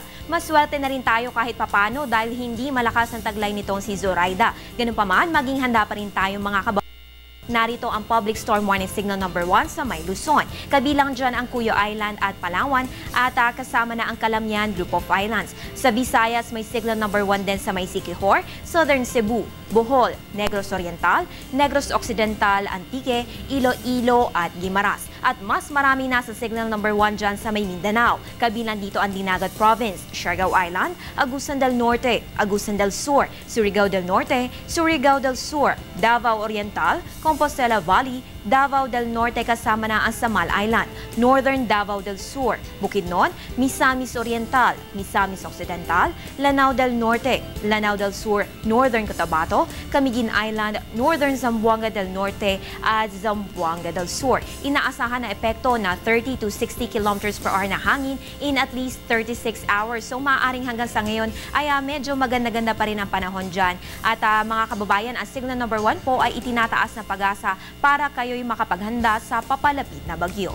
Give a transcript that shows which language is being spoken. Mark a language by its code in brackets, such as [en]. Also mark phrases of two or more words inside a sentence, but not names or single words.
[tl] Maswerte na rin tayo kahit papano dahil hindi malakas ang taglay nitong si Zoraida. Ganun pa man, maging handa pa rin tayo mga kababayan. Narito ang [en] public storm warning signal number 1 [tl] sa may Luzon. Kabilang dyan ang Cuyo Island at Palawan at kasama na ang Calamian Group of Islands. Sa Visayas, may [en] signal number 1 [tl] din sa may Siquijor, Southern Cebu, Bohol, Negros Oriental, Negros Occidental, Antique, Iloilo at Guimaras. At mas marami na sa [en] signal number 1 [tl] dyan sa may Mindanao. Kabilang dito ang Dinagat Province, Siargao Island, Agusan del Norte, Agusan del Sur, Surigao del Norte, Surigao del Sur, Davao Oriental, Compostela Valley, Davao del Norte kasama na ang Samal Island, Northern Davao del Sur, Bukidnon, Misamis Oriental, Misamis Occidental, Lanao del Norte, Lanao del Sur, Northern Cotabato, Camiguin Island, Northern Zamboanga del Norte at Zamboanga del Sur. Inaasahan na epekto na [en] 30 to 60 km/h [tl] na hangin [en] in at least 36 hours. [tl] So maaaring hanggang sa ngayon ay medyo maganda-ganda pa rin ang panahon dyan. At mga kababayan, ang [en] signal number 1 [tl] po ay itinataas na Pag-asa para kayo'y makapaghanda sa papalapit na bagyo.